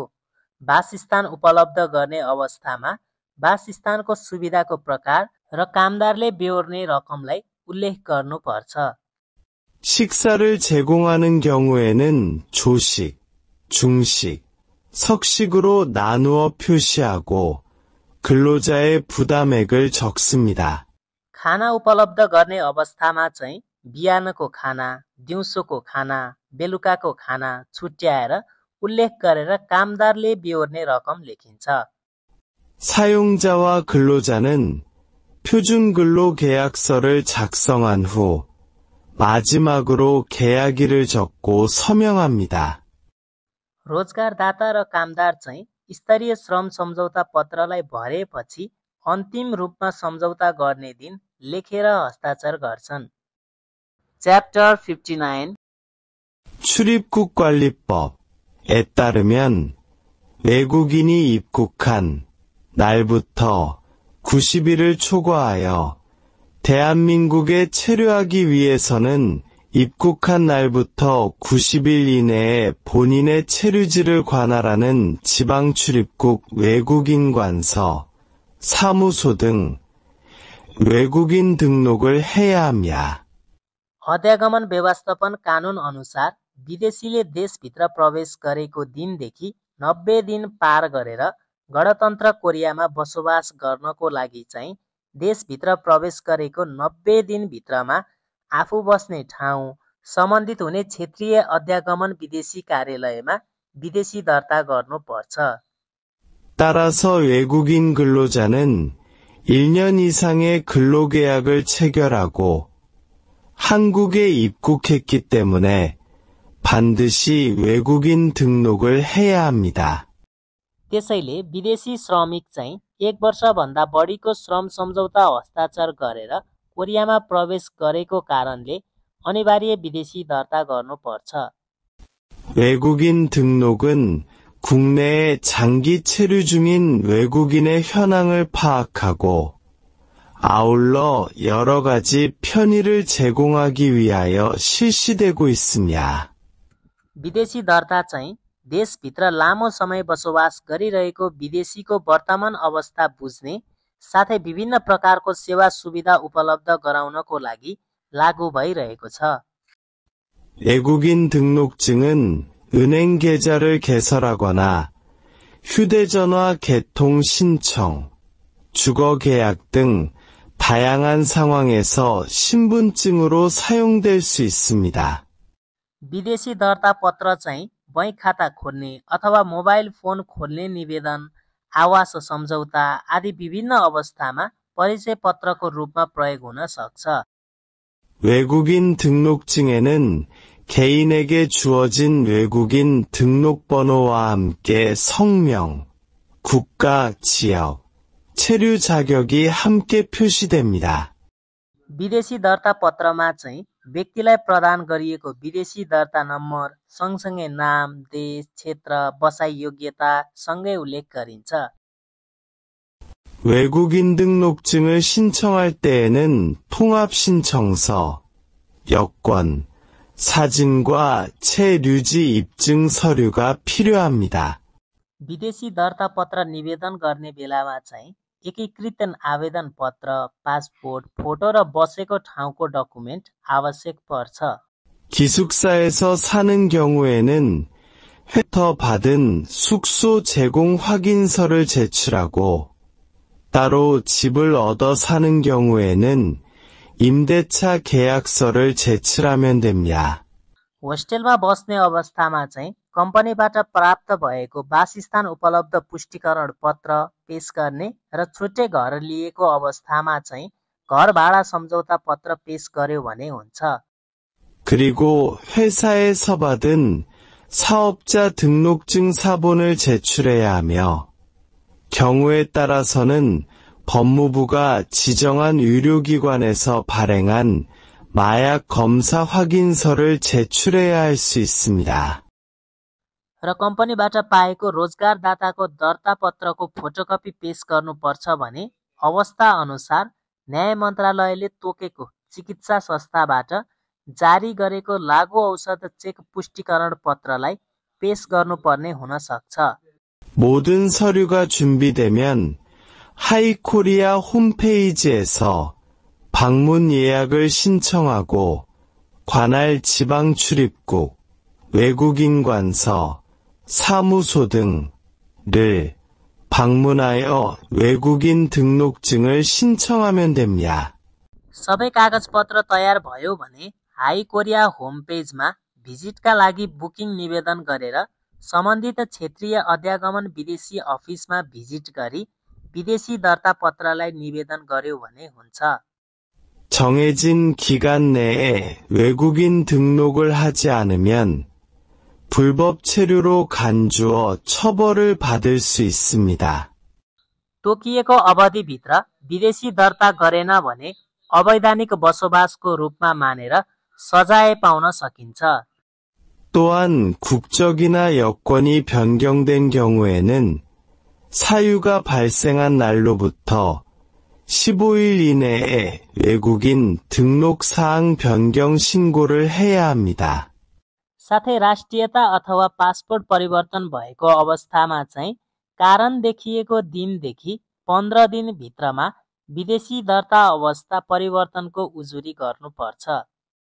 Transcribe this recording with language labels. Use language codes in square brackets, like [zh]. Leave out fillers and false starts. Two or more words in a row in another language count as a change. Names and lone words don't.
[ne] वासस्थान उपलब्ध गर्ने अवस्थामा वासस्थानको सुविधाको प्रकार र कामदारले बेहोर्ने रकमलाई उल्लेख गर्नुपर्छ। [ko] 식사를 제공하는 경우에는 조식, 중식, 석식으로 나누어 표시하고 근로자의 부담액을 적습니다. [ne] खाना उपलब्ध गर्ने अवस्थामा चाहिँ बिहानको खाना, दिउँसोको खाना, बेलुकाको खाना छुट्याएर उल्लेख गरेर कामदारले बेहोर्ने रकम लेखिन्छ। [ko] 사용자와 근로자는 표준근로계약서를 작성한 후 마지막으로 계약일을 적고 서명합니다. [ne] रोजगारदाता र कामदार चाहिँ स्तरीय श्रम सम्झौता पत्रलाई भरेपछि अन्तिम रूपमा सम्झौता गर्ने दिन लेखेर हस्ताक्षर गर्छन्। च्याप्टर 59 [ko] 출입국관리법에 따르면 외국인이 입국한 날부터 90일을 초과하여 대한민국에 체류하기 위해서는 입국한 날부터 90일 이내에 본인의 체류지를 관할하는 지방출입국 외국인관서, 사무소 등 외국인 등록을 해야 합니다. [ne] अध्यागमन व्यवस्थापन कानून अनुसार विदेशीले देशभित्र प्रवेश गरेको दिनदेखि 90 दिन पार गरेर गणतन्त्र कोरियामा बसोबास गर्नको लागि चाहिँ देशभित्र प्रवेश गरेको 90 दिनभित्रमा आफू बस्ने ठाउँ, सम्बन्धित हुने क्षेत्रीय अध्यागमन विदेशी कार्यालयमा विदेशी दर्ता गर्नुपर्छ। [ko] 따라서 외국인 근로자는 1년 이상의 근로계약을 체결하고 한국에 입국했기 때문에 반드시 외국인 등록을 해야 합니다. [ne] त्यसैले विदेशी श्रमिक चाहिँ 1 वर्षभन्दा बढीको श्रम सम्झौता हस्ताक्षर गरेर कोरियामा प्रवेश गरेको कारणले अनिवार्य विदेशी दर्ता गर्नुपर्छ। [ko] 외국인 등록은 국내에 장기 체류 중인 외국인의 현황을 파악하고 아울러 여러 가지 편의를 제공하기 위하여 실시되고 있습니다. [ne] विदेशी दर्ता चाहिँ देशभित्र लामो समय बसोबास गरिरहेको विदेशीको वर्तमान अवस्था बुझ्ने साथै विभिन्न प्रकारको सेवा सुविधा उपलब्ध गराउनको लागि लागू भइरहेको छ। [ko] 외국인 등록증은 은행 계좌를 개설하거나 휴대전화 개통 신청, 주거 계약 등 다양한 상황에서 신분증으로 사용될 수 있습니다. [ne] विदेशी दर्ता पत्र चाहिँ बैंक खाता खोल्ने अथवा [en] mobile phone [ne] खोल्ने निवेदन, आवास सम्झौता आदि विभिन्न अवस्थामा परिचय पत्रको रूपमा प्रयोग हुन सक्छ। [ko] 외국인 등록증에는 개인에게 주어진 외국인 등록번호와 함께 성명, 국가, 지역, 체류 자격이 함께 표시됩니다. [ne] विदेशी दर्ता पत्रमा चाहिँ व्यक्तिलाई प्रदान गरिएको विदेशी दर्ता नम्बर सँगसँगै नाम, देश, क्षेत्र, बसाइ योग्यता सँगै उल्लेख गरिन्छ। [ko] 외국인 등록증을 신청할 때에는 통합신청서, 여권, 사진과 체류지 입증 서류가 필요합니다. [ne] विदेशी दर्ता पत्र निवेदन गर्ने बेलामा चाहिँ एकीकृत आवेदन पत्र, पासपोर्ट, फोटो र बसेको ठाउँको डकुमेन्ट आवश्यक पर्छ। [ko] 기숙사에서 사는 경우에는 회터 받은 숙소 제공 확인서를 제출하고 따로 집을 얻어 사는 경우에는 임대차 계약서를 제출하면 됩니다. [ne] होस्टेलमा बस्ने अवस्थामा चाहिँ कम्पनीबाट प्राप्त भएको वासस्थान उपलब्ध पुष्टिकरण पत्र पेश गर्ने र छुट्टै घर लिएको अवस्थामा चाहिँ घर भाडा सम्झौता पत्र पेश गर्यो भने हुन्छ। [ko] 그리고 회사에서 받은 사업자 등록증 사본을 제출해야 하며 경우에 따라서는 법무부가 지정한 의료기관에서 발행한 마약 검사 확인서를 제출해야 할 수 있습니다. [ne] र कम्पनीबाट पाएको रोजगारदाताको दर्ता पत्रको फोटोकपी पेश गर्नुपर्छ भने अवस्था अनुसार न्याय मन्त्रालयले तोकेको चिकित्सा संस्थाबाट जारी गरेको लागू औषध चेक पुष्टिकरण पत्रलाई पेश गर्नुपर्ने हुन सक्छ। [ko] 모든 서류가 준비되면 하이코리아 홈페이지에서 방문 예약을 신청하고 관할 지방 출입국, 외국인관서, 사무소 등을 방문하여 외국인 등록증을 신청하면 됩니다. [ne] सबै कागजपत्र तयार भयो भने हाई कोरिया [en] home pageमा [ne] भिजिटका लागि बुकिङ निवेदन गरेर सम्बन्धित क्षेत्रीय अध्यागमन विदेशी अफिसमा भिजिट गरी विदेशी दर्ता पत्रलाई निवेदन गर्यो भने हुन्छ। [ko] 정해진 기간 내에 외국인 등록을 하지 않으면 불법 체류로 간주어 처벌을 받을 수 있습니다. [ne] तोकिएको अवधिभित्र विदेशी दर्ता गरेन भने अवैधानिक बसोबासको रूपमा मानेर सजाय पाउन सकिन्छ। [ko] 또한 국적이나 여권이 변경된 경우에는 사유가 발생한 날로부터 15일 이내에 외국인 등록사항 변경 신고를 해야 합니다. [ne] साथै राष्ट्रियता अथवा पासपोर्ट परिवर्तन भएको अवस्थामा चाहिँ कारण देखिएको दिनदेखि 15 दिन भित्रमा विदेशी दर्ता अवस्था परिवर्तनको उजुरी गर्नुपर्छ।